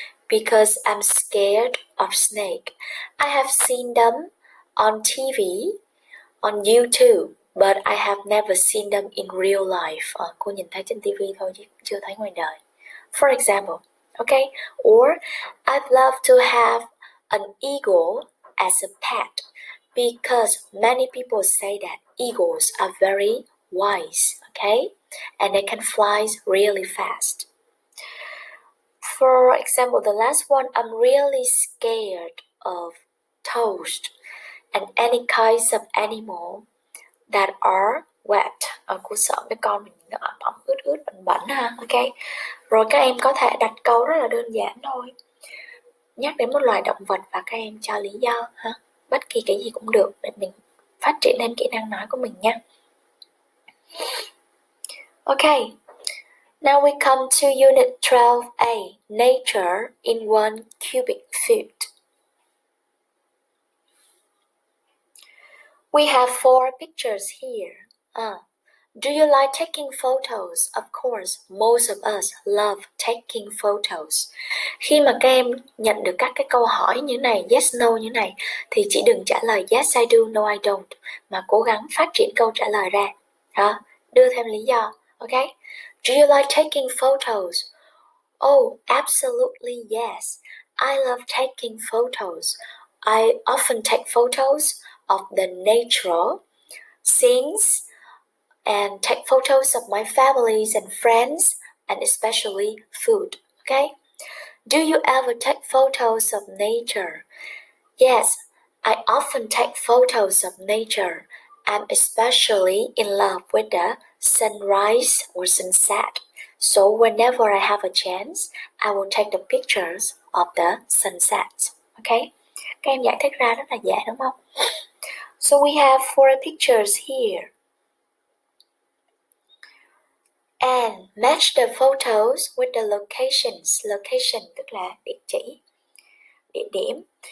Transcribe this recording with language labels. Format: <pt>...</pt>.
<en>because I'm scared of snake. I have seen them on TV, on YouTube, but I have never seen them in real life.</en> <vi>Cô nhìn thấy trên TV thôi chứ chưa thấy ngoài đời.</vi> <en>For example, okay? Or I'd love to have an eagle as a pet because many people say that eagles are very wise, okay? And they can fly really fast. For example, the last one, I'm really scared of toast and any kinds of animal that are wet.</en> <vi>Cô sợ mấy con mình ẩm ướt bẩn ha, ok. Rồi các em có thể đặt câu rất là đơn giản thôi. Nhắc đến một loài động vật và các em cho lý do ha. Bất kỳ cái gì cũng được để mình phát triển thêm kỹ năng nói của mình nha.</vi> <en>Okay. Now we come to Unit 12A, Nature in 1 cubic foot. We have 4 pictures here. Do you like taking photos? Of course, most of us love taking photos.</en> <vi>Khi mà các em nhận được các cái câu hỏi như này, yes, no như này, thì chỉ đừng trả lời</vi> <en>yes, I do, no, I don't,</en> <vi>mà cố gắng phát triển câu trả lời ra. Đưa thêm lý do, okay?</vi> <en>Do you like taking photos? Oh, absolutely yes. I love taking photos. I often take photos of the natural scenes and take photos of my families and friends and especially food, okay? Do you ever take photos of nature? Yes, I often take photos of nature. I'm especially in love with the sunrise or sunset. So whenever I have a chance, I will take the pictures of the sunset. Okay?</en> <vi>Các em giải thích ra rất là dễ đúng không?</vi> <en>So we have 4 pictures here. And match the photos with the locations.</en> <vi>Location tức là địa chỉ, địa điểm.</vi>